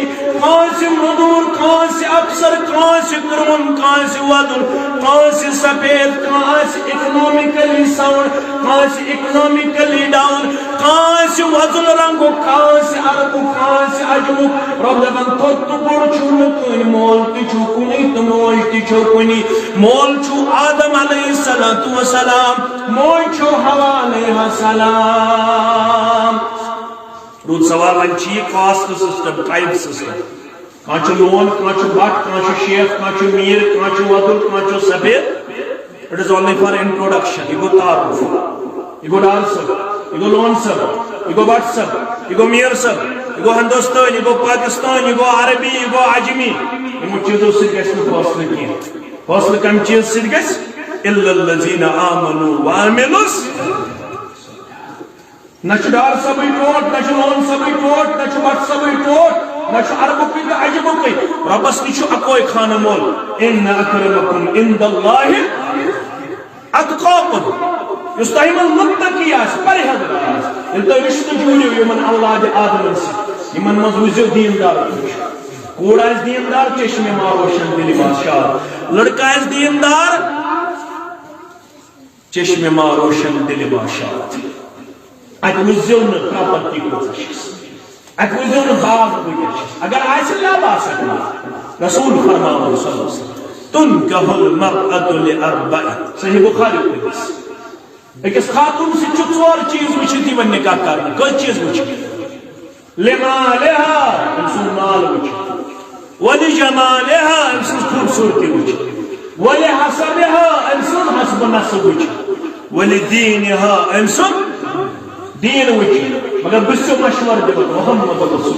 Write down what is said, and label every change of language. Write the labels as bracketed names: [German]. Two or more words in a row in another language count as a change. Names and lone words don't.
[Kashmiri] کٲنٛسہِ موٚزوٗر کٲنٛسہِ افسر کٲنٛسہِ کرٛہُن کٲنٛسہِ وۄدُر کٲنٛسہِ سفید کانٛہہ آسہِ [English] economically sound [Kashmiri] کٲنٛسہِ [English] economically down [Kashmiri] کٲنٛسہِ وۄزُل رنگُک کٲنٛسہِ عربُک کٲنٛسہِ عجمُک رب دپان تھوٚد تہٕ بوٚڑ چھُو نہٕ کٕہٕنۍ مول تہِ چھُو کُنی تہٕ موج تہِ چھو کُنی مول چھُو آدم [Arabic] علیہ الصلوۃ والسلام [Kashmiri] موج چھو حوا علیہ السلام روٗد سوال وۄنۍ چھِ یہِ [English] caste system tribe system [Kashmiri] کانٛہہ چھُ لون کانٛہہ چھُ بٹ کانٛہہ چھُ شیخ کانٛہہ چھُ میٖر کانٛہہ چھُ وۄدُر کانٛہہ چھُ سفید [English] it is only for introduction [Kashmiri] یہ گوٚو تعارف یہ گوٚو ڈار صٲب یہ گوٚو لون صٲب یہ گوٚو بٹ صٲب یہ گوٚو میٖر صٲب یہ گوٚو ہندوستان یہ گوٚو پاکستان یہ گوٚو عربی یہ گوٚو عجمی یِمو چیٖزو سۭتۍ گژھِ نہٕ فٲصلہٕ کینٛہہ فٲصلہٕ کمہِ چیٖز سۭتۍ گژھِ [Arabic] الا الذین آمنوا وعملوا [Kashmiri] نہ چھُ ڈار صٲبٕے ٹوٹھ نہ چھُ لون صٲبٕے ٹوٹھ نہ چھُ بٹ صٲبٕے ٹوٹھ نہ چھُ عربُکٕے تہٕ عجمُکٕے رۄبس نِش چھُ اکوے خانہٕ مول [Arabic] ان اکرمکم عند اللہ اتقاکم [Kashmiri] یُس تۄہہِ منٛز مُتقی آسہِ پرہیزگار آسہِ ییٚلہِ تُہۍ رشتہٕ جوٗڑِو یِمن اولادِ آدمن سۭتۍ یِمن منٛز وٕچھزیو دیندار کوٗر آسہِ دیندار [Persian] چشمہِ ما روشن دِلہِ بادشاہ [Kashmiri] لڑکہٕ آسہِ دیندار [Persian] چشمہِ ما روشن دِلہِ بادشاہ [Kashmiri] اتہِ وٕچھزیو نہٕ پراپرٹی کۭژاہ چھس اتہِ وٕچھزیو نہٕ باغ کۭتیاہ چھِ اگر آسہِ لب آسکھ رسول فرماوُن [Arabic] صلی اللہ علیہ وسلم تنکح المرأة لأربع [Kashmiri] صحیح بخاری حدیث أکِس خاتون سۭتۍ چھُ ژور چیٖز وٕچھِتھ یِوان نکاح کرنہٕ کٔژ چیٖز وٕچھِتھ لمالها أمۍ سُنٛد مال وٕچھِتھ ولجمالها أمۍ سٕنٛز خوٗبصوٗرتی وٕچھِتھ ولحسبها أمۍ سُنٛد حسب نسب وٕچھِتھ ولدینها أمۍ سُنٛد دین وٕچھِتھ مگر بہٕ چھُسو مشورٕ دِوان محمد رسول